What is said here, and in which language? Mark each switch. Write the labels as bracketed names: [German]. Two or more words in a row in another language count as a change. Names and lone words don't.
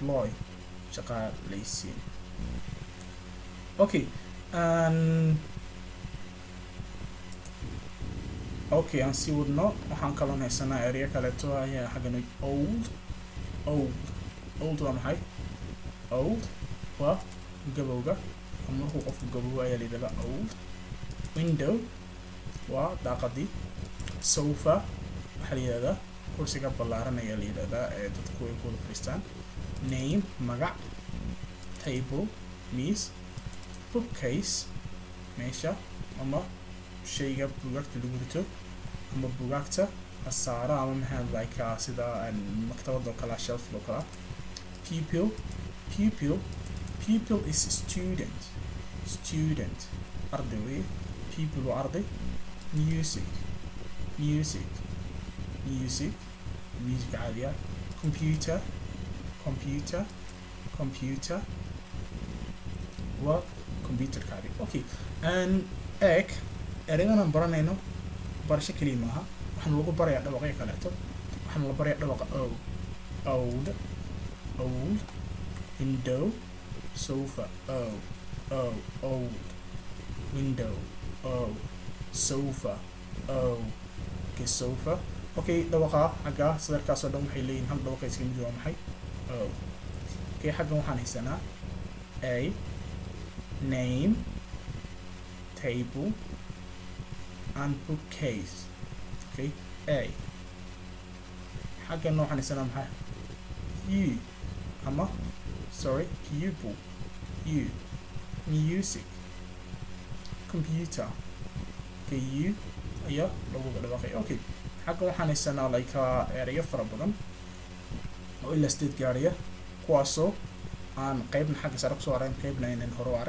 [Somali] okay, okay, aan sii wadno. waxaan kaloo haysanaa ereyo kaleeto ayaa xaggan old waa maxay old waa gabowga ama markuu qofku gabowga ayaa la yidhahdaa old. Window waa daaqadii. Sofa waxaa la yidhahdaa kursiga ballaaran ayaa la yidhahdaa ee dadku ay ku wada fadhiistaan. Name magac. Table miis. Bookcase meesha ama shayga buugaagta lagu rito ama buugaagta la saaro ama maxaa like sida maktabada oo kale shelf oo kale. [English] Pupil pupil is student arday wey. [Somali] Pupil waa arday. Music caadiya. Computer waa computer caadi. Okay, egg eraygan aan baranayno barasho kaliya maaha, waxaan lagu barayaa dhawaqyo kaleeto. waxaan la barayaa dhawaqa o. [English] Old window sofa old window sofa okay sofa. [Somali] Okay, dhawaqa xagga sadarkaas oo dhan waxay leeyihiin hal dhawaqa iska mid waa maxay okay. xaggan waxaan haysanaa [English] a name table and bookcase. [Somali] Okay, a xaggan waxaan haysanaa maxay u ama sorry pupil u. [English] Music computer [Somali] okay u ayaa lagu dhawaaqay. Okay, xaggan waxaan haysanaa like erayo fara badan oo ilaa 8 gaaraya kuwaasoo aan qaybna xagga sare kusoo arayn qaybna aynan hore u arag.